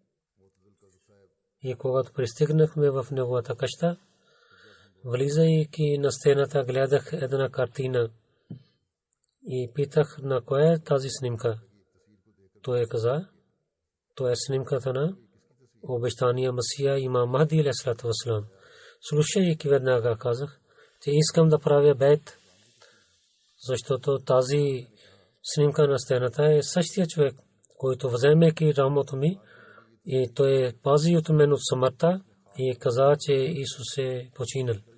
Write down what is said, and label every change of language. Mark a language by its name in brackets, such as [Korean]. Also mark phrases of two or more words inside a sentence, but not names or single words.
[Bulgarian] И когато пристигнахме в неговата къща, влизайки на стената, гледах една картина и питах на коя е тази снимка. Той каза, това е снимката на обещания Масия имам Махди [Arabic] عليه الصلاة والسلام. [Bulgarian] Слушайки веднага казах, че искам да правя бейт, защото тази снимка на стената е същия човек, който вземайки рамото ми, и той пази от мен от смъртта и каза, че Исус е починал.